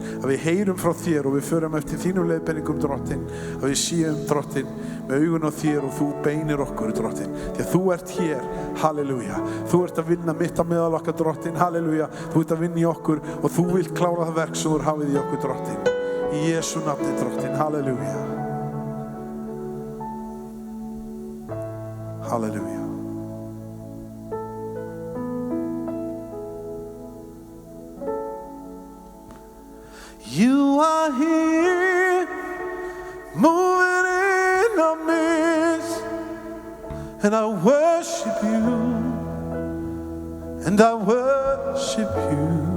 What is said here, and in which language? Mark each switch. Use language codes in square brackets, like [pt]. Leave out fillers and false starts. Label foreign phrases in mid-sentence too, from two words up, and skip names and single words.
[is] Að við heyrum frá þér og við förum eftir þínum leiðbeiningum, drottinn. Að við séum, drottinn, með augun á þér og þú beinir okkur, drottinn. Því að þú ert hér, halleluja. Þú ert að vinna mitt á meðal okkar, drottinn, halleluja. Þú ert að vinna í okkur og þú vilt klára það verk sem þú hafið í okkur, drottinn. Í Jesú nafni, drottinn, halleluja. Halleluja. [en] You are here, moving in our midst, and I worship you, and I worship you.